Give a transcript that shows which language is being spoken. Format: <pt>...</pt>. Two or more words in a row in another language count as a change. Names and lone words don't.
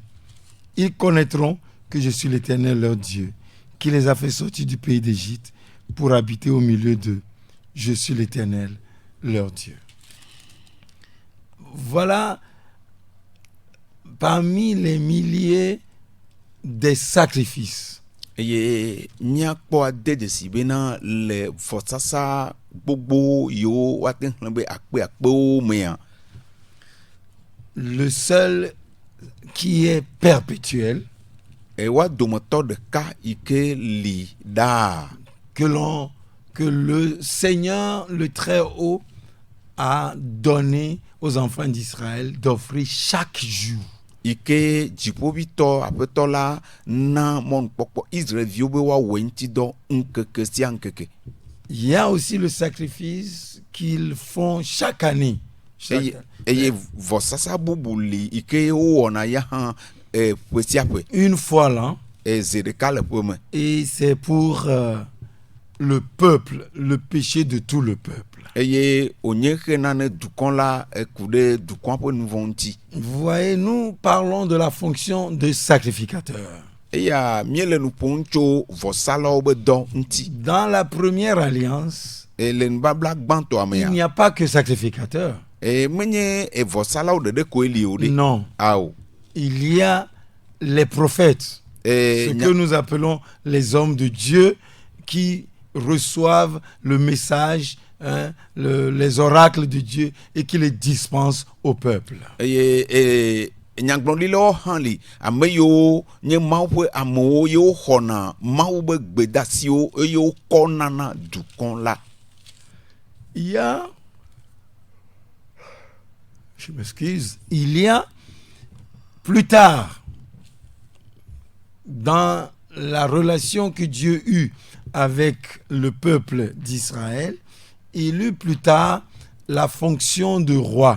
<fr>Ils connaîtront que je suis l'Éternel leur Dieu, qui les a fait sortir du pays d'Égypte pour habiter au milieu d'eux. Je suis l'Éternel leur Dieu. Voilà parmi les milliers des sacrifices</fr> <ee>eye miakpɔ ade de si bena le vɔsasa gbogbo yiwo wate xlẽ be akpeakpewo mea,</ee> <fr>le seul qui est perpétuel,</fr> <ee>wa dometɔ ɖeka yi ke li daa,</ee> <fr>que le Seigneur, le Très-Haut, a donné aux enfants d'Israël d'offrir chaque jour.</fr> <ee>yi ke dziƒoʋĩtɔ aƒetɔ la na mɔnukpɔkpɔ Israelviwo be woawɔ ŋutidɔ ŋkeke sia ŋkeke.</ee> <fr>Il y a aussi le sacrifice qu'ils font chaque année.</fr> <ee>Eye vɔsasa bubu li yi ke wowɔna ya hã ƒe sia ƒe.</ee> <fr>Une fois l'an.</fr> <ee>Ze ɖeka le ƒe me.</ee> <fr>Et c'est pour le peuple, le péché de tout le peuple.</fr> <ee>Eye wònye xena ne dukɔ la ku ɖe dukɔa ƒe nu vɔ ŋuti.</ee> <fr>Vous voyez, nous parlons de la fonction de sacrificateur.</fr> <ee>Eya míele nu ƒom tso vɔsalawo be dɔ ŋuti.</ee> <fr>Dans la première alliance,</fr> <ee>Le nubabla gbãtɔa</ee> <fr>il</fr> <ee>mea,</ee> <fr>n'y a pas que sacrificateur.</fr> <ee>menye vɔsalawo ɖeɖe koe li o ɖe.</ee> <fr>Non,</fr> <ee>Ao.</ee> <fr>il y a les prophètes, ce que nous appelons les hommes de Dieu qui reçoivent le message, les oracles de Dieu et qui les dispensent au peuple.</fr> <ee>Eye nyagblɔɖilawo hã li, ame yiwo nye Mawu ƒe amewo yiwo xɔna Mawu be gbedasiwo eye wokɔna na dukɔ la.</ee> <fr>Il y a, je m'excuse, il y a plus tard, dans la relation que Dieu eut avec le peuple d'Israël, il eut plus tard la fonction de roi.</fr>